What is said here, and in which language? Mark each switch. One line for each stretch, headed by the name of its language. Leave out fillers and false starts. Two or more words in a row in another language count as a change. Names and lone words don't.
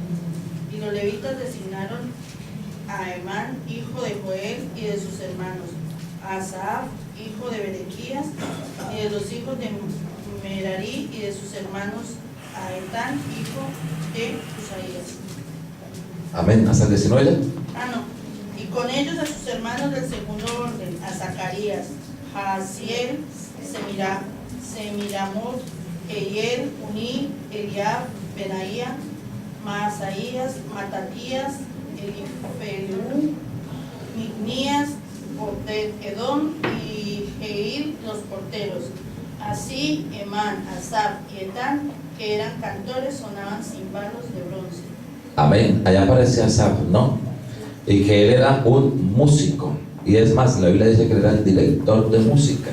Spanish: Y los levitas designaron a Emán, hijo de Joel, y de sus hermanos, Asaf, hijo de Berequías, y de los hijos de Merari y de sus hermanos Aetán, hijo de Usaías. Amén. ¿Hasta el 19 ya? Y con ellos a sus hermanos del segundo orden, a Zacarías, Jaasiel, Semiramot, Eiel, Uní, Eliab, Benaía, Maasaías, Matatías, Elifelu, Mignías, Edom y Jeil, los porteros. Así Emán, Asaf y Etán, que eran cantores, sonaban címbalos de bronce. Amén. Allá aparece Asaf, ¿no? Y que él era un músico. Y es más, la Biblia dice que él era el director de música.